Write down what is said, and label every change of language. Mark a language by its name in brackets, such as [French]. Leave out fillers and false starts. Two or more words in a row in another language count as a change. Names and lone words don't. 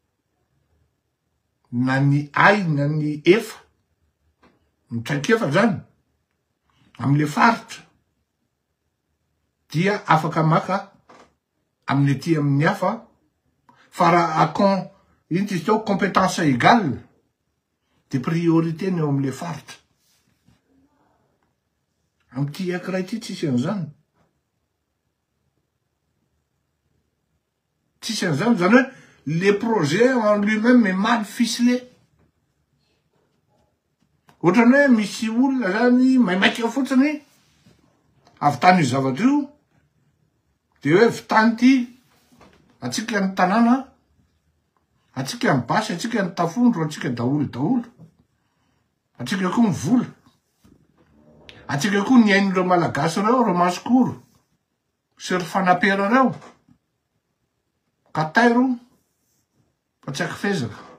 [Malagasy] na ny ay na ny efa mitraikefa zany am'le faritra dia afaka maka amin'ny ety amin'ny hafa fa raha iny izy teo [French] compétence égale de priorité [Malagasy] ny eo am'le faritra. Am'ty akiray ty tsisy an'izany. Tsisy an'izany zany hoe [French] le projet en lui-même est mal ficelé. [Malagasy] Ohatrany hoe misy olona zany maimaika fotsiny avy tany io zavatra io de hoe vitany ty atsika ny tanàna, atsika ny basy, atsika ny tafondro, atsika daholo, atsika koa ny vola, atsika koa ny ain'ireo malagasy reo, reo Masokoro sy ry Fanapera reo ka tairo fa tsy akifezaka.